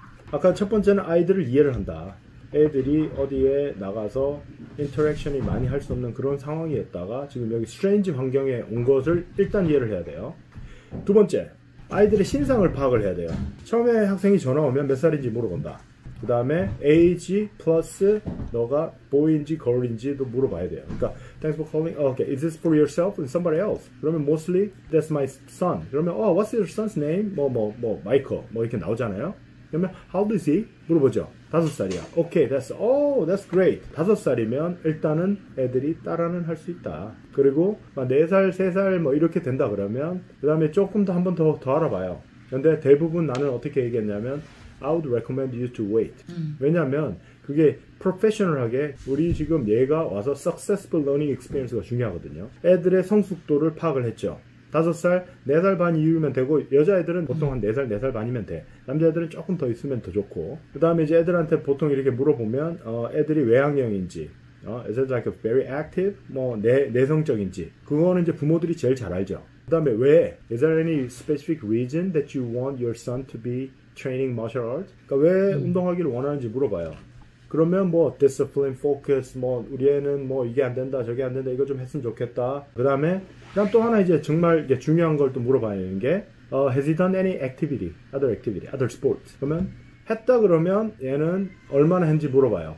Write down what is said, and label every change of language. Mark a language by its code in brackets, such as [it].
[ko] 아까 첫 번째는 아이들을 이해를 한다. 애들이 어디에 나가서 인터랙션이 많이 할 수 없는 그런 상황이 있다가 지금 여기 스트레인지 환경에 온 것을 일단 이해를 해야 돼요. 두 번째, 아이들의 신상을 파악을 해야 돼요. 처음에 학생이 전화 오면 몇 살인지 물어본다. 그 다음에 age 플러스 너가 boy인지 girl인지도 물어봐야 돼요. 그러니까 [en] thanks for calling. Okay, is this for yourself and somebody else? [ko] 그러면 [en] mostly that's my son. 그러면 what's your son's name? [ko] Michael 이렇게 나오잖아요. 그러면 [en] how old is he? [ko] 물어보죠. 5살이야. [en] Okay, that's great. [ko] 5살이면 일단은 애들이 따라는 할 수 있다. 그리고 4살, 3살 이렇게 된다 그러면 그 다음에 조금 더 한 번 더 알아봐요. 근데 대부분 나는 어떻게 얘기했냐면 [en] I would recommend you to wait. [ko] 왜냐면 그게 프로페셔널하게 우리 지금 얘가 와서 [en] successful learning experience [ko] 가 중요하거든요. 애들의 성숙도를 파악을 했죠. 5살, 4살 반 이후면 되고 여자애들은 보통 한 4살, 4살 반이면 돼. 남자애들은 조금 더 있으면 더 좋고 그 다음에 이제 애들한테 보통 이렇게 물어보면 애들이 외향형인지 [en] is it like a very active? [ko] 내성적인지 그거는 이제 부모들이 제일 잘 알죠. 그 다음에 왜? [en] Is there any specific reason that you want your son to be training martial arts? [ko] 그러니까 왜 운동하기를 원하는지 물어봐요. 그러면 discipline, focus, 우리 애는 이게 안 된다, 저게 안 된다, 이거 좀 했으면 좋겠다. 그다음 또 하나 이제 정말 이게 중요한 걸 또 물어봐야 되는 게 [en] has he done any activity, other sports? [ko] 그러면 했다 그러면 얘는 얼마나 했는지 물어봐요.